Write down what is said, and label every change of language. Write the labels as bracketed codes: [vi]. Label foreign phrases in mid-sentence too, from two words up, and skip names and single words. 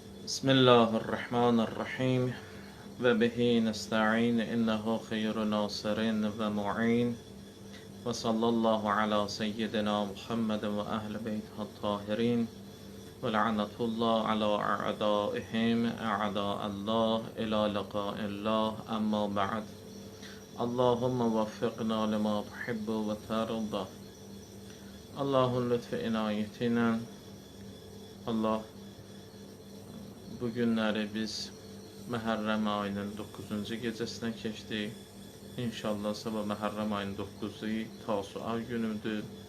[ar] بسم الله الرحمن الرحيم وبه نستعين إنه خير ناصر ومعين وصلى الله على سيدنا محمد وأهل بيته الطاهرين ولعنة الله على أعدائهم أعداء الله إلى لقاء الله أما بعد اللهم وفقنا لما تحب وترضى. [az] Allah'ın lütfu inayetiyle Allah bu günləri biz Məhərrəm ayının 9-cu gecəsinə keçdik. İnşallah sabah Məhərrəm ayının 9-u Tasua günüdür.